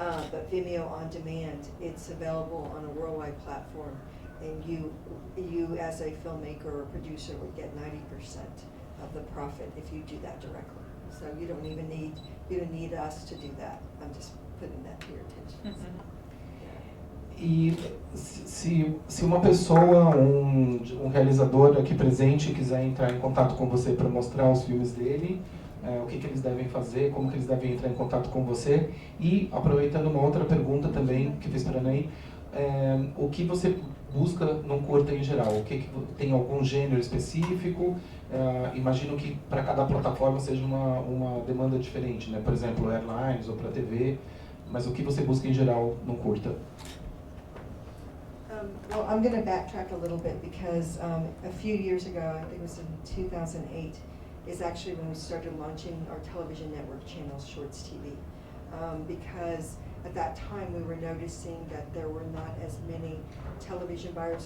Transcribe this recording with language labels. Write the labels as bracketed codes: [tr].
[en] But Vimeo On Demand, it's available on a worldwide platform, and you as a filmmaker or producer would get 90% of the profit if you do that directly. So you don't need us to do that. I'm just putting that to your attention. [pt] E se uma pessoa, um realizador aqui presente quiser entrar em contato com você para mostrar os filmes dele, o que eles devem fazer, como que eles devem entrar em contato com você, e aproveitando uma outra pergunta também que fiz para a Anaí, o que você busca num curta em geral? O que tem algum gênero específico? Imagino que para cada plataforma seja uma demanda diferente, né? Por exemplo, airlines ou para TV, mas o que você busca em geral num curta? [en] Well, I'm going to backtrack a little bit, because a few years ago, I think it was in 2008, is actually when we started launching our television network channel, Shorts TV. Because at that time we were noticing that there were not as many television buyers.